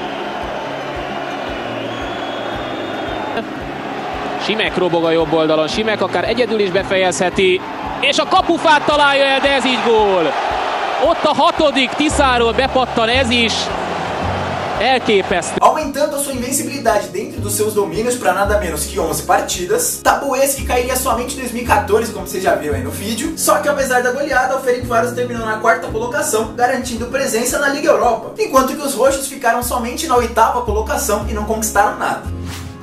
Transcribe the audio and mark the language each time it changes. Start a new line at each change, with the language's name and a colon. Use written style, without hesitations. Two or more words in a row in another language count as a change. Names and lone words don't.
Hungarian: Simek robog a jobb oldalon, Simek akár egyedül is befejezheti, és a kapufát találja el, de ez így gól. Ott a 6. Tiszáról bepattan ez is. Elképesztő.
Portuguese: Aumentando a sua invencibilidade dentro dos seus domínios para nada menos que 11 partidas, tabu esse que cairia somente em 2014, como vocês já viram aí no vídeo. Só que apesar da goleada, o Ferencváros terminou na 4ª colocação, garantindo presença na Liga Europa, enquanto que os roxos ficaram somente na 8ª colocação e não conquistaram nada.